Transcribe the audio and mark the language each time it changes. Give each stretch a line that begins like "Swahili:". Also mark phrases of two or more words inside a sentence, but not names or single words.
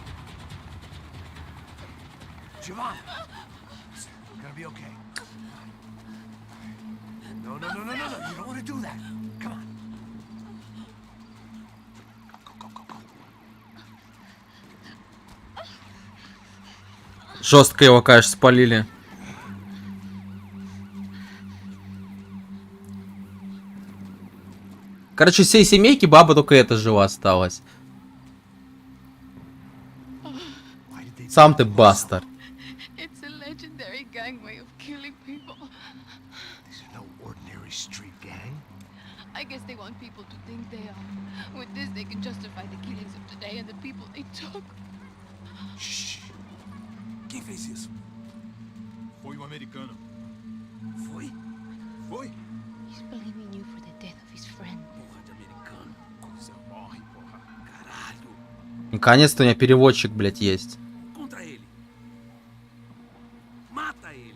Russian: Жестко его, конечно, спалили. Короче, всей семейки баба только эта жива осталась. Сам ты бастард.
English: It's a legendary gang way of killing people. These are no ordinary street gang. I guess they want people to think they are. With this, they can justify the killings of today and the people they took. Shh.
Portuguese: Quem fez isso? Foi americano. Foi? Foi?
English: He's blaming you for the death of his friend.
Portuguese: Porra de americano. Coisa morre, porra. Caralho.
Russian: Наконец-то у меня переводчик, блядь, есть.
Portuguese: Contra ele. Mata ele.